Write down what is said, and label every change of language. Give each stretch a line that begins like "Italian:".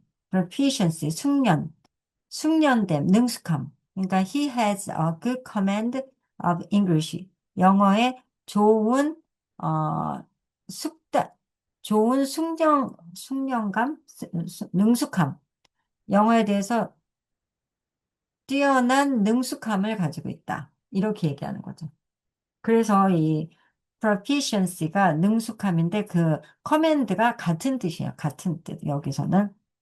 Korean: proficiency, 숙련됨, 능숙함. 그러니까
English: he has a good command of English.
Korean: 영어의 좋은 어 숙다 좋은 숙련감, 능숙함. 영어에 대해서 뛰어난 능숙함을 가지고 있다. 이렇게 얘기하는 거죠. 그래서 이 proficiency가 능숙함인데 그 커맨드가 같은 뜻이에요. 같은 뜻. 여기서는.